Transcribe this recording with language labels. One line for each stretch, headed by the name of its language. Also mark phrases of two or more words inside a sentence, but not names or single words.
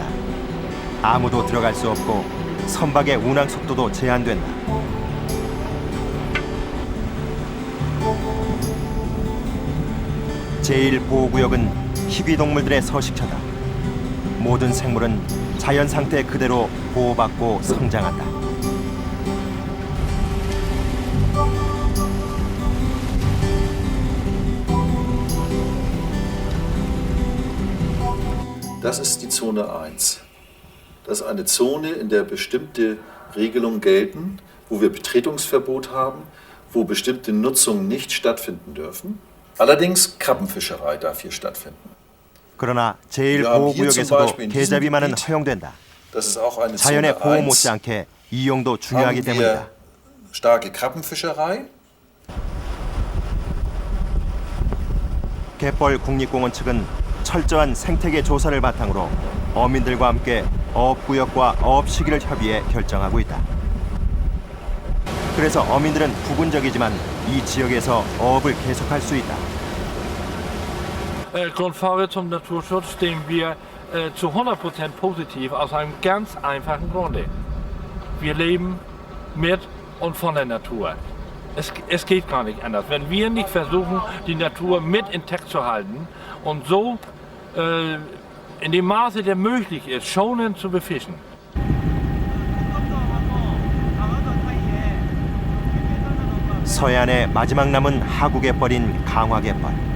Korean: 아무도 들어갈 수 없고 선박의 운항 속도도 제한된다. 제1보호구역은 희귀동물들의 서식처다. 모든 생물은 자연 상태 그대로 보호받고 성장한다.
German: Das ist die Zone 1. Das ist eine Zone, in der bestimmte Regelungen gelten, wo wir Betretungsverbot haben, wo bestimmte Nutzungen nicht stattfinden dürfen. Allerdings Krabbenfischerei darf hier stattfinden.
Korean: 그러나 제1보호구역에서도 개잡이만은 허용된다.
German: Das ist auch eine
Korean: 자연의
German: Zone
Korean: 보호
German: 1.
Korean: 못지않게 이용도 중요하기
German: Haben
Korean: 때문이다.
German: wir starke Krabbenfischerei.
Korean: 갯벌 국립공원 측은 철저한 생태계 조사를 바탕으로 어민들과 함께 어업구역과 어업 시기를 협의해 결정하고 있다. 그래서 어민들은 부분적이지만 이 지역에서 어업을 계속할 수 있다.
German: Grundfrage zum Naturschutz stehen wir zu 100% positiv aus einem ganz einfachen Grunde. Wir leben mit und von der Natur. Es geht gar nicht anders. Wenn wir nicht versuchen, die Natur mit intakt zu halten und so in dem Maße, der möglich ist, schonend zu befischen.
Korean: 서해안의 마지막 남은 하구갯벌인 강화갯벌.